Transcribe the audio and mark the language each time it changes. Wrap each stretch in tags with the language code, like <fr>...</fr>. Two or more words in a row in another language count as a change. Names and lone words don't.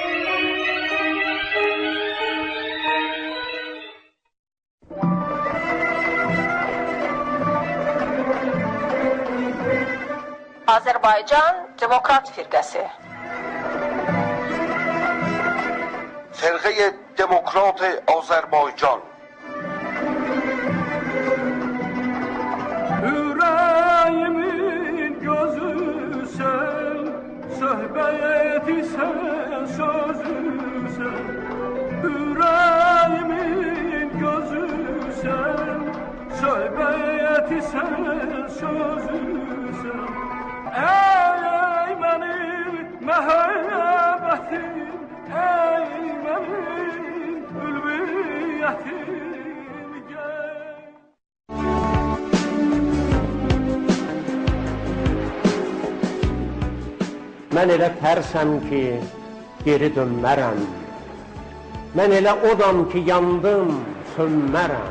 <az>Azərbaycan Demokrat Firqəsi</az> <fa>فرقه دموکرات آذربایجان</fa> <az>Yüreğimin gözü sen, söhbeti sen, sözü sen. Yüreğimin gözü sen, söhbeti sen, sözü sen. Ey benim mehebbetim, ey benim ülviyetim. Mən elə tərsəm ki, geri dönmərəm. Mən elə odam ki, yandım, sönmərəm.</az>